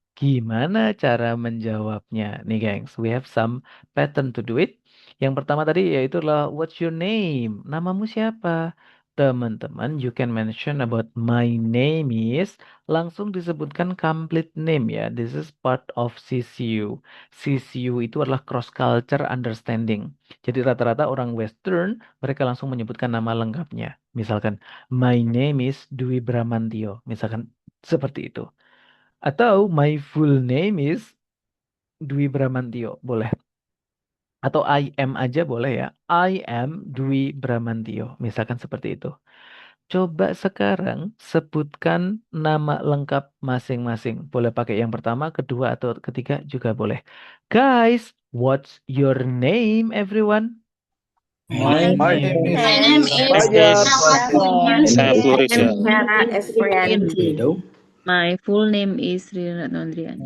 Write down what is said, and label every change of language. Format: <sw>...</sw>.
<id>Gimana cara menjawabnya?</id> <en>Nih, gengs, we have some pattern to do it.</en> <id>Yang pertama tadi yaitu adalah what's your name? Namamu siapa? Teman-teman, you can mention about</id> <en>my name is,</en> <id>langsung disebutkan complete name ya.</id> <en>This is part of CCU.</en> <id>CCU itu adalah cross culture understanding. Jadi rata-rata orang Western mereka langsung menyebutkan nama lengkapnya. Misalkan</id> <en>my name is</en> <id>Dwi Bramantio. Misalkan seperti itu. Atau</id> <en>my full name is</en> <id>Dwi Bramantio. Boleh. Atau I am aja boleh ya.</id> <en>I am Dwi Bramantio.</en> <id>Misalkan seperti itu. Coba sekarang sebutkan nama lengkap masing-masing. Boleh pakai yang pertama, kedua, atau ketiga juga boleh.</id> <en>Guys, what's your name, everyone? My name is Fajar.</en> <id>Saya Florida. Sarah Efrianti.</id> <en>My full name is Rina Nondrian.</en>